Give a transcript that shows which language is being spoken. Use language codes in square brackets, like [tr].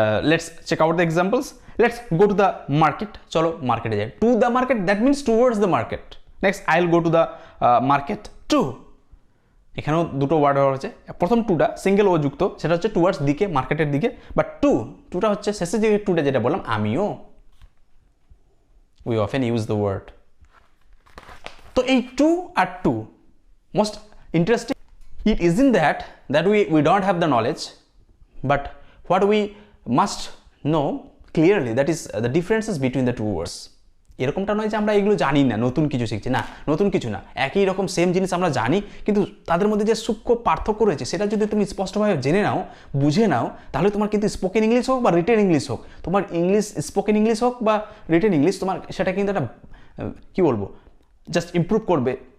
[en] Let's check out the examples. Let's go to the market. [bn] চলো মার্কেটে যাই। [en] To the market, that means towards the market. Next, I'll go to the market to. [bn] এখানেও দুটো word ব্যবহার হচ্ছে। প্রথম টুটা সিঙ্গেল ও যুক্ত, সেটা হচ্ছে টুয়ার্ডস দিকে, মার্কেটের দিকে। বাট টুটা হচ্ছে শেষে যে টুটা যেটা বললাম, আমিও। [en] We often use the word. [bn] তো এই two আর two most interesting. [en] It isn't that we don't have the knowledge, but what we must know clearly, that is the differences between the two words. [bn] এরকমটা নয় যে আমরা এগুলো জানি না, নতুন কিছু শিখছি, না, নতুন কিছু না, একই রকম সেম জিনিস আমরা জানি, কিন্তু তাদের মধ্যে যে সূক্ষ্ম পার্থক্য রয়েছে সেটা যদি তুমি স্পষ্টভাবে জেনে নাও, বুঝে নাও, তাহলে তোমার কিন্তু স্পোকেন ইংলিশ হোক বা রিটেন ইংলিশ হোক, তোমার ইংলিশ স্পোকেন ইংলিশ হোক বা রিটেন ইংলিশ, তোমার সেটা কিন্তু একটা কি বলবো, জাস্ট ইমপ্রুভ করবে।